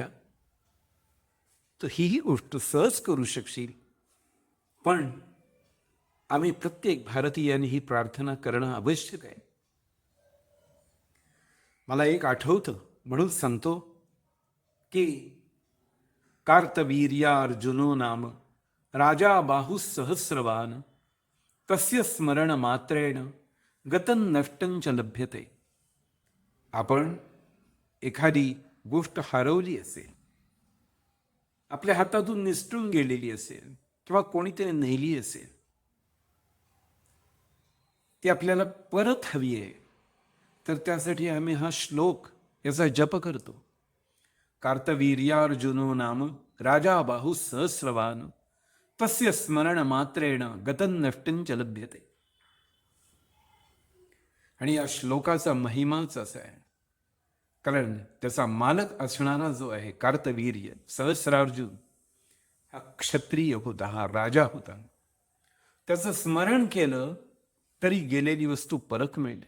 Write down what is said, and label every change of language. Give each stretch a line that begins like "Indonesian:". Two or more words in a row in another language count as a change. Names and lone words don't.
Marathi: तर ही गोष्ट सहज करू शकशील. पण आम्ही प्रत्येक भारतीयांनी ही प्रार्थना करणं आवश्यक आहे. मला एक आठवतं म्हणून सांगतो की
Sanskrit: कार्तवीर्यार्जुनो नाम राजा बाहु सहस्रवान तस्य स्मरण मात्रेण गतं नष्टं च लभ्यते.
Marathi: आपण एखादी गोष्ट हरवली असेल, आपल्या हातातून निसटून गेलेली असेल, किंवा कोणीतरी नेली असेल, ती आपल्याला परत हवी आहे, तर त्यासाठी आम्ही हा श्लोक याचा जप करतो.
Sanskrit: कार्तवीर्यार्जुनो नाम राजा बाहु सहस्रवान तस्य स्मरण मात्रेण गतं नष्टं च लभ्यते.
Marathi: आणि या श्लोकाचा महिमाच असा आहे, कारण त्याचा मालक असणारा जो आहे कार्तवीर्य सहस्रार्जुन, हा क्षत्रिय होता, हा राजा होता. त्याचं स्मरण केलं तरी गेलेली वस्तू परत मिळते.